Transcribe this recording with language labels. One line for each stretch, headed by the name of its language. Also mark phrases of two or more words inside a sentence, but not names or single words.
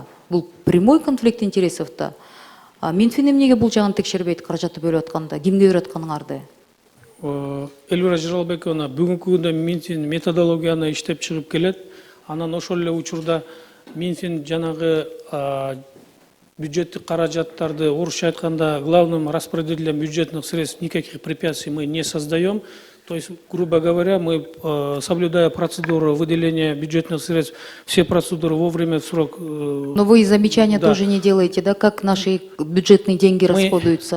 Kyrgyz: Бул
Russian: прямой конфликт интересов
Kyrgyz: да. Минфин эмнеге бул жагын текшербейт, каражатты бөлүп атканда? Кимге берип атканыңарды? Эльвира Жыралбековна, бүгүнкү күндө Минфин методологияны иштеп чыгып келет. Анан ошол эле учурда Минфин жанагы бюджеттик каражаттарды, орусча айтканда,
Russian: главным распределителем бюджетных средств никаких препятствий мы не создаем. То есть, грубо говоря, мы, соблюдая процедуру выделения бюджетных средств, все процедуры вовремя в срок. Но вы замечания тоже не делаете, да, как наши бюджетные деньги расходуются?